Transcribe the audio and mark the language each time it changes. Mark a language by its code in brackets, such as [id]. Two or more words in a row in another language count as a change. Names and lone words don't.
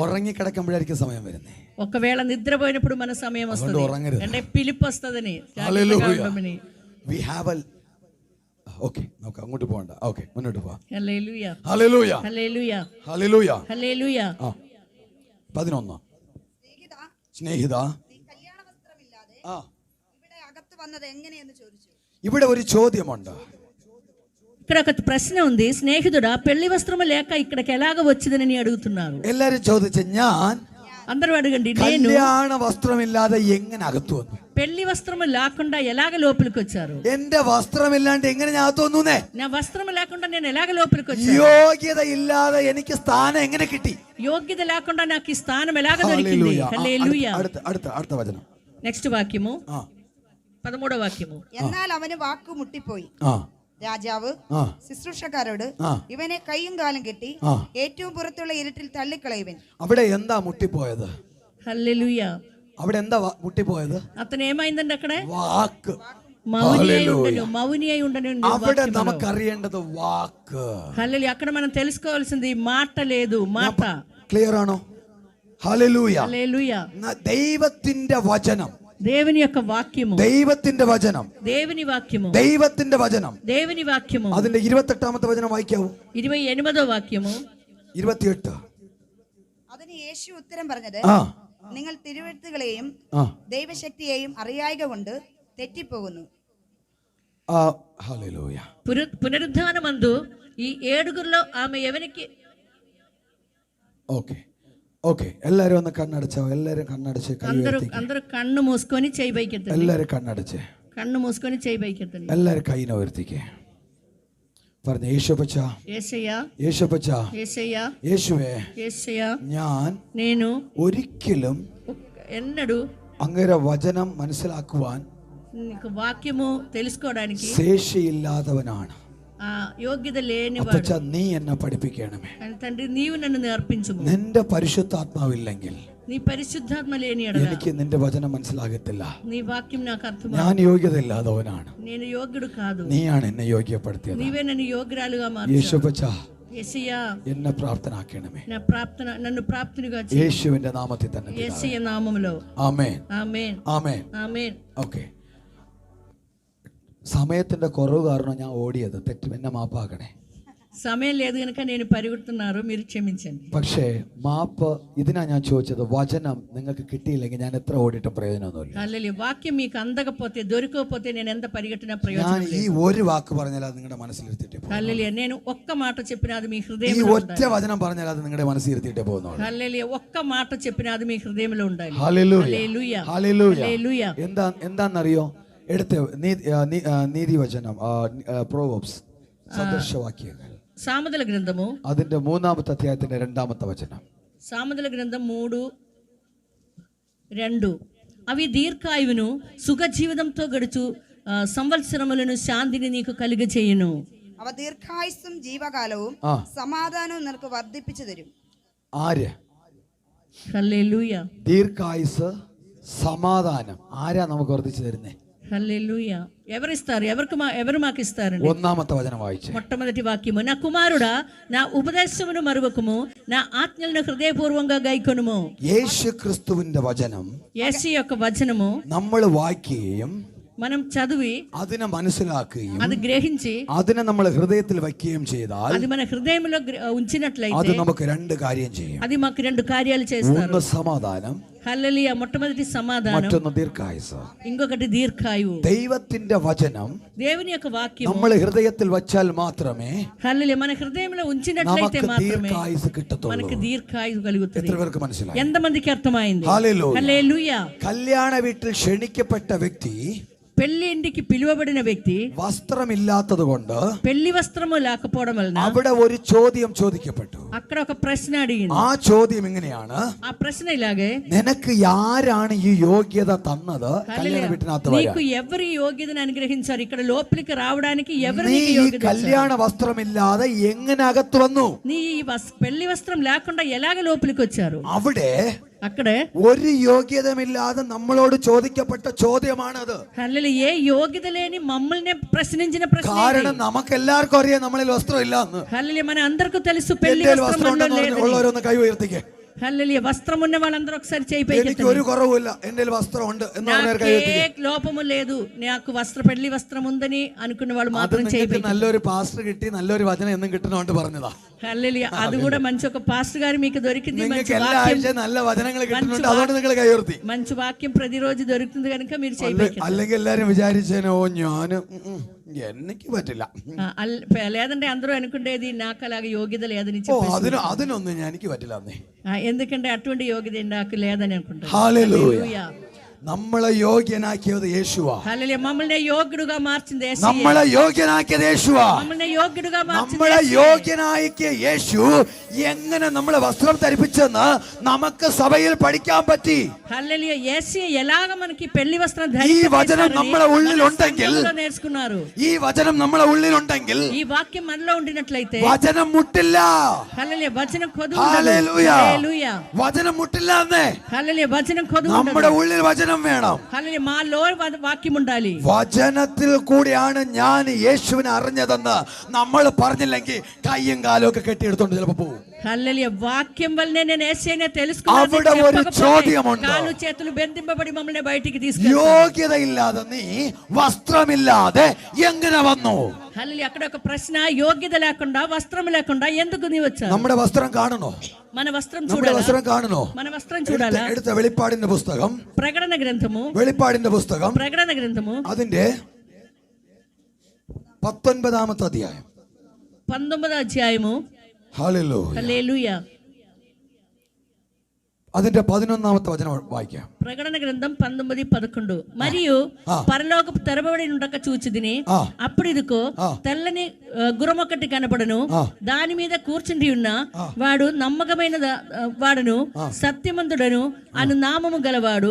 [ml] ഉറങ്ങി കിടക്കുമ്പോഴായിരിക്കും സമയം വരുന്നത്. [te] ఒకవేళ నిద్రపోయినప్పుడు మన సమయం వస్తుంది, [ml] ఉറങ്ങരുത്. [te] అంటే పిలుపు వస్తుందని. [en] We have a [ml] ഓക്കേ, നമുക്ക് അങ്ങോട്ട് പോകണ്ട. ഓക്കേ, മുന്നോട്ട് പോവാം. [te] హల్లెలూయా. [ml] ഹല്ലേലൂയ. [te] హల్లెలూయా. [ml] ഹല്ലേലൂയ. [te] హల్లెలూయా. [ml] 11. സ്നേഹിത, നീ കല്യാണ വസ്ത്രമില്ലാതെ ആ ഇവിടെ അകത്ത് വന്നത് എങ്ങനെയെന്ന് ചോദിച്ചു. ഇവിടെ ഒരു ചോദ്യമുണ്ട്. [te] ఇక్కడ ఒక ప్రశ్న ఉంది, స్నేహితుడా పెళ్లి వస్త్రము లేక ఇక్కడికి ఎలాగ వచ్చిందని అడుగుతున్నారు. [ml] എല്ലാരും ചോദിച്ചു, ഞാൻ [te] అందరూ అడగండి, నేను [ml] കല്യാണ വസ്ത്രമില്ലാതെ എങ്ങനെ അകത്തു വന്നു? [te] పెళ్లి వస్త్రము లేకుండా ఎలాగ లోపలికి వచ్చారు? [ml] എന്റെ വസ്ത്രമില്ലാണ്ട് എങ്ങനെ ഞാൻ അകത്തു വന്നു? [te] నా వస్త్రము లేకుండా నేను ఎలాగ లోపలికి వచ్చాను? [ml] യോഗ്യത ഇല്ലാതെ എനിക്ക് സ്ഥാനം എങ്ങനെ കിട്ടി? [te] యోగ్యత లేకుండా నాకు ఈ స్థానం ఎలాగ దొరికింది? హల్లెలూయా. [ml] അടുത്ത വചനം. [te] నెక్స్ట్ వాక్యము, 13వ వాక్యము. [ml] എന്നാൽ അവന് വാക്കു മുട്ടിപ്പോയി. രാജാവ് ശുശ്രൂഷക്കാരോട് ഇവനെ കൈയും കാലും കെട്ടി ഏറ്റവും പുറത്തുള്ള ഇരുട്ടിൽ തള്ളിക്കളയുവൻ. അവിടെ എന്താ മുട്ടിപ്പോയത്? [te] హల్లెలూయా. [ml] അവിടെ എന്താ മുട്ടിപ്പോയത്? [te] అతను ఏమైందండి అక్కడ? [ml] വാക്ക്. [te] మౌని అయి ఉండను. [ml] അവിടെ നമുക്കറിയേണ്ടത് വാക്ക്. [te] హల్లెలూయా. అక్కడ మనం తెలుసుకోవాల్సింది మాట లేదు, మాట. [ml] ക്ലിയർ ആണോ? ഹല്ലേലൂയ. [te] హల్లెలూయా. [ml] ദൈവത്തിന്റെ വചനം, [te] దేవుని యొక్క వాక్యము, [ml] ദൈവത്തിന്റെ വചനം, [te] దేవుని వాక్యము, [ml] ദൈവത്തിന്റെ വചനം. [te] దేవుని వాక్యము. [ml] അതിന്റെ 28ാമത്തെ വചനം വായിക്കാവൂ? [te] 28వ వాక్యము. 28. [ml] അതിന് യേശു ഉത്തരം പറഞ്ഞത്, ആ നിങ്ങൾ തിരുവെഴുത്തുകളെയും ദൈവശക്തിയെയും അറിയായിക കൊണ്ട് തെറ്റിപ്പോകുന്നു. ഹല്ലേലൂയ. [te] పునరుద్ధానమందు ఈ ఏడుగురిలో ఆమె ఎవరికి? [ml] ഓക്കേ ഓക്കേ, എല്ലാരും ഒന്ന് കണ്ണടച്ചോ. എല്ലാരും കണ്ണടച്ച് കൈ ഉയർത്തി. [te] అందరూ కన్ను మూసుకొని చేయి పైకెత్తండి. [ml] എല്ലാരും കണ്ണടച്ച് [te] కన్ను మూసుకొని చేయి పైకెత్తండి. [ml] എല്ലാരും കൈനെ ഉയർത്തിക്കേ. പറഞ്ഞു, യേശുപ്പച്ച, [te] యేసయ్యా, [ml] യേശുപ്പച്ച, [te] యేసయ్యా, [ml] യേശുവേ, [te] యేసయ్యా, [ml] ഞാൻ [te] నేను [ml] ഒരിക്കലും [te] ఎన్నడూ [ml] അങ്ങയുടെ വചനം മനസ്സിലാക്കുവാൻ [te] నీకు వాక్యము తెలుసుకోవడానికి [ml] ശേഷിയില്ലാത്തവനാണ്. [te] ఆ యోగ్యత లేనివాడు. [ml] അപ്പച്ച, നീ എന്നെ പഠിപ്പിക്കണമേ. [te] తండ్రి, నీవు నన్ను నేర్పించుము. [ml] നിന്റെ പരിശുദ്ധാത്മാവില്ലെങ്കിൽ [te] నీ పరిశుద్ధాత్మ లేని ఎడల [ml] എനിക്ക് നിന്റെ వചനം മനസ്സിലാകത്തില്ല. [te] నీ వాక్యం నాకు అర్థం [ml] ഞാൻ യോഗ്യതയില്ലാത്തവനാണ്. [te] నేను യോగ్యుడు కాదు, [ml] നീയാണ് എന്നെ യോഗ്യപ്പെടുത്തിയത്. [te] నీవే నన్ను యోగ్యురాలుగా మార్చావు. [ml] യേശുപ്പച്ച [te] యేసయ్యా [ml] എന്നെ പ്രാപ്തനാക്കണമേ. [te] నన్ను ప్రాప్తినిగా చేయి. [ml] യേശുവിന്റെ നാമത്തിൽ തന്നെ. [te] యేసయ్య నామములో. [ml] ആമേൻ [te] ఆమేన్ [ml] ആമേൻ [te] ఆమేన్. [ml] ഓക്കെ. സമയത്തിന്റെ കുറവ് കാരണം ഞാൻ ഓടിയത് തെറ്റ്, എന്നെ മാപ്പാക്കണേ. [te] సమయం లేదు కనుక నేను పరిగెడుతున్నారు, మీరు క్షమించండి. [ml] പക്ഷേ മാപ്പ് ഇതിനാ ഞാൻ ചോദിച്ചത്. വചനം നിങ്ങൾക്ക് കിട്ടിയില്ലെങ്കിൽ ഞാൻ എത്ര ഓടിയിട്ടും പ്രയോജനമൊന്നുമില്ല. [te] హల్లెలూయా. వాక్యం మీకు అందకపోతే దొరకకపోతే నేను ఎంత పరిగెట్టినా [ml] ഞാൻ [te] ప్రయోజనం [ml] ഈ [te] లేదు. [ml] ഒരു വാക്ക് പറഞ്ഞാൽ അത് നിങ്ങളുടെ മനസ്സിലിരുത്തിട്ടേ പോകും. [te] హల్లెలూయా. నేను ఒక్క మాట చెప్పినా అది మీ [ml] ഈ [te] హృదయంలో [ml] ഒറ്റ [te] ఉండాలి. [ml] വചനം പറഞ്ഞാൽ അത് നിങ്ങളുടെ മനസ്സിലിരുത്തിട്ടേ പോകുന്നുള്ളൂ. [te] హల్లెలూయా. ఒక్క మాట చెప్పినా అది మీ హృదయంలో ఉండాలి. [ml] ഹല്ലേലൂയ [te] హల్లెలూయా. [ml] ഹല്ലേലൂയ. [te] హల్లెలూయా. [ml] എന്താണെന്നറിയോ? എടുത്ത് നീതിവചനം, പ്രോവേബ്സ്, സദൃശവാക്യങ്ങൾ, [te] సామెతల గ్రంథము [ml] അതിന്റെ 3-ാമത്തെ അധ്യായത്തിന്റെ 2-ാമത്തെ വചനം. [te] సామెతల గ్రంథం 3:2. అవి దీర్ఘాయువును సుఖజీవితంతో గడుచు సంవత్సరములను శాంతిని నీకు కలుగజేయును. [ml] അവ ദീർഘായുസ്സും ജീവകാലവും സമാധാനവും നിനക്ക് വർദ്ധിപ്പിച്ചു തരും. ആര്? [te] హల్లెలూయా. [ml] ദീർഘായുസ്, സമാധാനം ആരാ നമുക്ക് വർദ്ധിച്ചു തരുന്നേ? [te] హల్లెలూయా. ఎవరిస్తారు? ఎవరు మాకు ఇస్తారండి? [ml] 1-ാമത്തെ వచనం వాയിച്ചേ. [te] మొట్టమొదటి వాక్యము, నా కుమారుడా నా ఉపదేశమును మరువకము, నా ఆజ్ఞలను హృదయపూర్వంగా గైకొనుము. [ml] യേശു ക്രിസ്തുവിന്റെ വചനം [te] యేసు యొక్క వచనము [ml] നമ്മൾ വായിക്കുകയും [te] మనం చదివి [ml] അതിനെ മനസ്സിലാക്കുകയും [te] అది గ్రహించి [ml] അതിനെ നമ്മൾ ഹൃദയത്തിൽ വയ്ക്കുകയും ചെയ്താൽ [te] అది మన హృదయంలో ఉంచినట్లయితే [ml] അത് നമുക്ക് 2 കാര്യം ചെയ്യും. [te] అది మాకు 2 కార్యాలు చేస్తారు. [ml] ഒന്ന് സമാധാനം, [te] హల్లెలూయా. మొట్టమొదటి సమాధానం, [ml] മറ്റൊന്ന് ദീർഘായുസ്. [te] ఇంకొకటి దీర్ఘాయువు. [ml] ദൈവത്തിന്റെ വചനം [te] దేవుని యొక్క వాక్యం [ml] നമ്മൾ హృదയത്തിൽ വച്ചാൽ മാത്രമേ [te] హల్లెలూయా మన హృదయంలో ఉంచినట్లయితే [ml] നമുക്ക് [te] మాత్రమే [ml] ദീർഘായുസ് കിട്ടത്തുള്ളൂ. [te] మనకి దీర్ఘాయువు కలుగుతుంది. [ml] എത്ര പേർക്ക് മനസ്സിലായി? [te] ఎంతమందికి అర్థమైంది? [ml] ഹല്ലേലൂയ. [te] హల్లెలూయా. [ml] കല്യാണ വീട്ടിൽ ക്ഷണിക്കപ്പെട്ട വ്യക്തി [te] పెళ్లి ఇంటికి పిలువబడిన వ్యక్తి [ml] വസ്ത്രമില്ലാത്തത് കൊണ്ട് [te] పెళ్లి వస్త్రము లేకపోవడం వలన [ml] അവിടെ ഒരു ചോദ്യം ചോദിക്കപ്പെട്ടു. [te] అక్కడ ఒక ప్రశ్న అడిగింది. [ml] ആ ചോദ്യം ഇങ്ങനെയാണ്: [te] ఆ ప్రశ్న ఇలాగే, [ml] നിനക്ക് ആരാണ് ഈ യോഗ്യത തന്നത് കല്യാണ വീട്ടിനകത്ത് വരാൻ? [te] నీకు ఎవరి యోగ్యతను అనుగ్రహించారు? ఇక్కడ లోపలికి రావడానికి ఎవరు [ml] നീ [te] నీకు [ml] ഈ [te] యోగ్యత ఇచ్చారు? [ml] കല്യാണ വസ്ത്രമില്ലാതെ എങ്ങനെ അകത്ത് വന്നു? [te] నీ ఈ పెళ్లి వస్త్రం లేకుండా ఎలాగ లోపలికి వచ్చారు? [ml] അവിടെ [te] అక్కడే [ml] ഒരു യോഗ്യതമില്ലാതെ നമ്മളോട് ചോദിക്കപ്പെട്ട ചോദ്യമാണത്. [te] హల్లెలూయా. ఏ యోగ్యత లేని మమ్మల్ని ప్రశ్నించిన ప్రశ్న. [ml] കാരണം നമുക്ക് എല്ലാവർക്കും അറിയാം നമ്മളിൽ വസ്ത്രം ഇല്ല എന്ന്. [te] హల్లెలూయా. మన అందరికీ తెలుసు పెళ్లి [ml] എന്റെ [te] వస్త్రం [ml] വസ്ത്രം [te] మనలో [ml] ഉണ്ടെന്ന് [te] లేదని. [ml] ഉള്ളവരൊന്ന് കൈ ഉയർത്തിക്കേ. [te] హల్లెలూయా. వస్త్రం ఉన్న వాళ్ళందరూ ఒకసారి చేయి [ml] എനിക്ക് [te] పైకెత్తండి. [ml] ഒരു കുറവുമില്ല, എന്റെ വസ്ത്രം ഉണ്ട് എന്ന് പറഞ്ഞവർ കൈ ഉയർത്തിക്കേ. [te] నాకే లోపము లేదు, నాకు పెళ్లి వస్త్రం ఉందని అనుకున్న వాళ్ళు [ml] അത് [te] మాత్రం చేయి [ml] നിങ്ങൾക്ക് നല്ലൊരു പാസ്റ്റർ കിട്ടി, നല്ലൊരു വചനം എന്നും കിട്ടണോണ്ട് പറഞ്ഞതാ. [te] హల్లెలూయా. అది కూడా మంచి ఒక పాస్టర్ గారు మీకు దొరికింది. మంచి [ml] നിങ്ങൾക്ക് എല്ലാ [te] వాక్యం, [ml] ആഴ്ചയും നല്ല വചനങ്ങൾ കിട്ടുന്നുണ്ട്, അതുകൊണ്ട് നിങ്ങൾ കൈ ഉയർത്തി. [te] మంచి వాక్యం ప్రతిరోజు దొరుకుతుంది కనుక మీరు చేయి పైకెత్తండి. [ml] അല്ലെങ്കിൽ എല്ലാരും വിചാരിച്ചേനോ ഞാൻ എനിക്ക് പറ്റില്ല, [te] లేదంటే అందరూ అనుకునేది నాకు అలాగే యోగ్యత లేదని ഓ చెప్పేసి. [ml] അതിനൊന്നും എനിക്ക് പറ്റില്ല എന്നേ. [te] ఎందుకంటే అటువంటి యోగ్యత నాకు లేదని అనుకుంటారు. [ml] ഹല്ലേലൂയ. നമ്മളെ യോഗ്യനാക്കിയത് യേശുവാ. [te] హల్లెలూయా. మమ్మల్ని యోగ్యుడుగా మార్చింది యేసయ్య. [ml] നമ്മളെ യോഗ്യനാക്കിയത് യേശുവാ. [te] మమ్మల్ని యోగ్యుడుగా మార్చింది [ml] നമ്മളെ [te] యేసయ్య. [ml] യോഗ്യനാക്കിയ യേശു എങ്ങനെ നമ്മളെ വസ്ത്രം ധരിപ്പിച്ചെന്ന് നമുക്ക് സഭയിൽ പഠിക്കാൻ പറ്റി. [te] హల్లెలూయా. యేసయ్య ఎలాగ మనకి పెళ్లి వస్త్రం [ml] ഈ വചനം നമ്മളെ ഉള്ളിലുണ്ടെങ്കിൽ, [te] నేర్చుకున్నారు. [ml] ഈ വചനം നമ്മളെ ഉള്ളിലുണ്ടെങ്കിൽ [te] ఈ వాక్యం మనలో ఉండినట్లయితే [ml] വചനം മുട്ടില്ല. [te] హల్లెలూయా. వచనం కొదు [ml] ഹല്ലേലൂയ. [te] హల్లెలూయా. [ml] വചനം മുട്ടില്ല എന്നേ. [te] హల్లెలూయా. వచనం కొదు [ml] നമ്മുടെ ഉള്ളിൽ വചനം വേണം. [te] హల్లెలూయా. మాలో వాక్యం ఉండాలి. [ml] വചനത്തിൽ കൂടിയാണ് ഞാൻ യേശുവിനെ അറിഞ്ഞതെന്ന് നമ്മൾ പറഞ്ഞില്ലെങ്കിൽ കയ്യും കാലും ഒക്കെ കെട്ടിയെടുത്തോണ്ട് ചിലപ്പോ പോകും. [te] హల్లెలూయా. వాక్యం వల్లనే నేను యేసయ్యనే తెలుసుకున్నాను. [ml] അവിടെ ഒരു ചോദ്യമുണ്ട്. [te] కాలు చేతులు బెందింపబడి మమ్మల్ని బయటికి తీసుకెళ్ళారు. [ml] യോഗ്യതയില്ലാതെ നീ വസ്ത്രമില്ലാതെ എങ്ങനെ വന്നു? [te] హల్లెలూయా. అక్కడ ఒక ప్రశ్న, యోగ్యత లేకుండా వస్త్రం లేకుండా ఎందుకు నీ వచ్చావు? [ml] നമ്മുടെ വസ്ത്രം കാണണോ? [te] మన వస్త్రం [ml] നമ്മുടെ [te] చూడాలా? [ml] വസ്ത്രം കാണണോ? [te] మన వస్త్రం చూడాలా? [ml] എടുത്ത വെളിപ്പാടിന്റെ പുസ്തകം, [te] ప్రకటన గ్రంథము, [ml] വെളിപ്പാടിന്റെ പുസ്തകം [te] ప్రకటన గ్రంథము [ml] അതിന്റെ 19-ാമത്തെ അധ്യായം. [te] 19వ అధ్యాయము. [ml] ഹല്ലേലൂയ. [te] హల్లెలూయా. [ml] അതിന്റെ 11-ാമത്തെ വചനം വായിക്കാം. [te] ప్రకటన గ్రంథం 19:11. మరియు పరలోకపు తెరబడి ఉండక చూచితిని, అప్పుడు ఇదిగో తెల్లని గుర్రమొకటి కనపడను, దాని మీద కూర్చుండి ఉన్న వాడు నమ్మకమైన వాడును సత్యమంతుడను అను నామము గలవాడు.